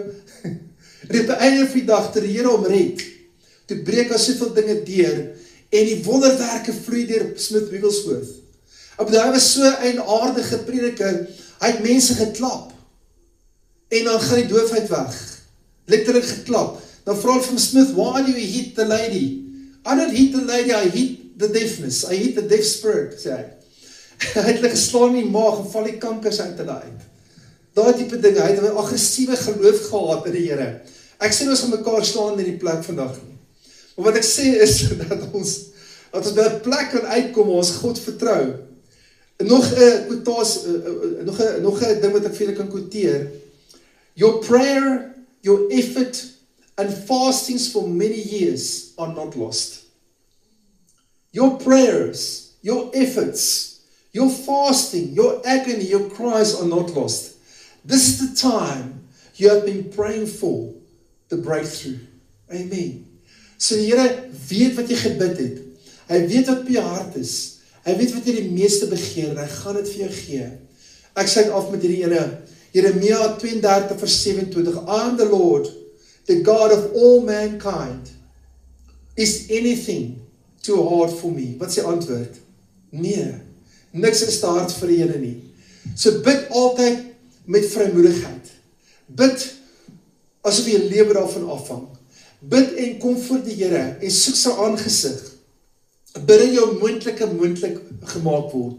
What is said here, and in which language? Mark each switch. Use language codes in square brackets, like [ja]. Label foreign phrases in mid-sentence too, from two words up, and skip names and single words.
[af] En op die einde van die dag, toe die Here hom red, toe breek hy soveel dinge deur, en die wonderwerke vloei deur Smith Wigglesworth. Hy was so 'n aardige prediker, hy het mense geklap, en dan gaan die doofheid weg, letterlik geklap. Dan vra hy van Smith, [en] why do you hit the lady? I don't hit the lady, I hit the deafness, I hit the deaf spirit, [af] sê hy. Hy het hulle geslaan in die maag, en val die kankers uit hulle uit. Daai tipe dinge, hy het 'n aggressiewe geloof gehad in die Here. Ek sê ons gaan mekaar staan in die plek vandag nie. Maar wat ek sê is, dat ons by 'n plek kan uitkom, waar ons God vertrou. Nog 'n ding wat ek vir julle kan quoteer. [en] Your prayer, your effort, and fastings for many years are not lost. Your prayers, your efforts, your fasting, your agony, your cries are not lost. This is the time you have been praying for the breakthrough. Amen. [af] So die Here weet wat jy gebid het. Hy weet wat op jou hart is. Hy weet wat jy die meeste begeer, en hy gaan dit vir jou gee. Ek sluit af met hierdie ene, Jeremia 32 vers 27, [en] I am the Lord, the God of all mankind. Is anything too hard for me? [af] Wat is die antwoord? Nee, niks is te hard vir die Here nie. So bid altyd met vrymoedigheid. Bid asof jy lewe daarvan afhang. Bid en kom voor die Here en soek sy aangesig. Bid in jou moontlik gemaak word.